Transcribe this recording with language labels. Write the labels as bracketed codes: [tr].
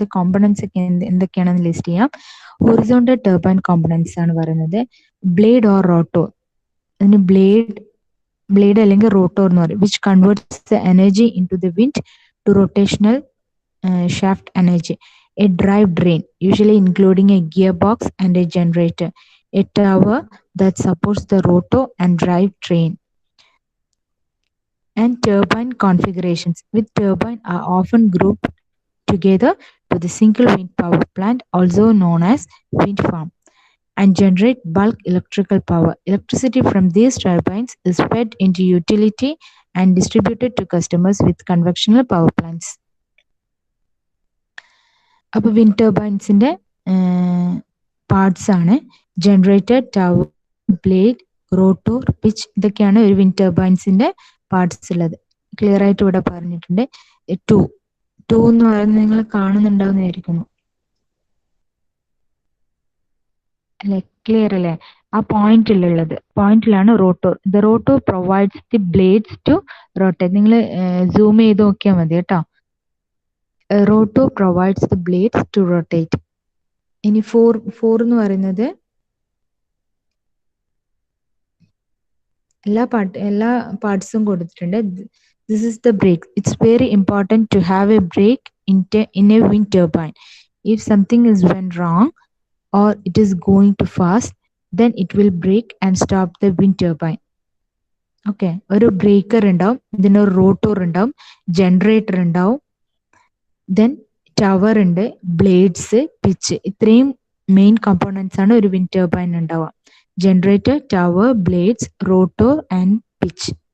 [ml] അത് കോമ്പണൻസ് ഒക്കെ എന്തൊക്കെയാണെന്ന് ലിസ്റ്റ് ചെയ്യാം. ഹൊറിസോണ്ടൽ ടർബൈൻ കോമ്പണൻസ് ആണ് പറയുന്നത്. ബ്ലേഡ് ഓർ റോട്ടോർ, അതിന് ബ്ലേഡ് അല്ലെങ്കിൽ റോട്ടോർ എന്ന് പറയും. [en] Which converts the energy in to the wind to rotational shaft energy. A drive train, usually including a gearbox and a generator. A tower that supports the rotor and drive train. And turbine configurations. With turbine are often grouped together to the single wind power plant, also known as wind farm, and generate bulk electrical power. Electricity from these turbines is fed into utility and distributed to customers with conventional power plants. [ml] അപ്പോൾ wind ടർബൈൻസിന്റെ parts ആണ് generator, tower, blade, rotor, pitch. ഇതൊക്കെയാണ് ഒരു wind ടർബൈൻസിന്റെ parts ഉള്ളത്. Clear ആയിട്ട് ഇവിടെ പറഞ്ഞിട്ടുണ്ട്. To എന്ന് പറയുന്നത് നിങ്ങൾ കാണുന്നുണ്ടാവുന്നതായിരിക്കുന്നു അല്ലെ? ക്ലിയർ അല്ലേ? ആ പോയിന്റിലാണ് rotor. [en] The rotor provides the blades to rotate. [ml] നിങ്ങൾ സൂം ചെയ്ത് നോക്കിയാൽ മതി കേട്ടോ. [en] Rotor provides the blades to rotate. [ml] ഇനി 4 എന്ന് പറയുന്നത് എല്ലാ പാർട്സും കൊടുത്തിട്ടുണ്ട്. [en] This is the brake. It's very important to have a brake in a wind turbine. If something is went wrong or it is going too fast, then it will brake and stop the wind turbine. [ml] Okay, ഒരു breaker ഉണ്ടാവും, ഇതിനൊരു rotor ഉണ്ടാവും, generator ഉണ്ടാവും, then tower ഉണ്ട്, blades, pitch. ഇത്രയും main components ആണ് ഒരു wind turbine ഉണ്ടാവുക. Generator, tower, blades, rotor and pitch.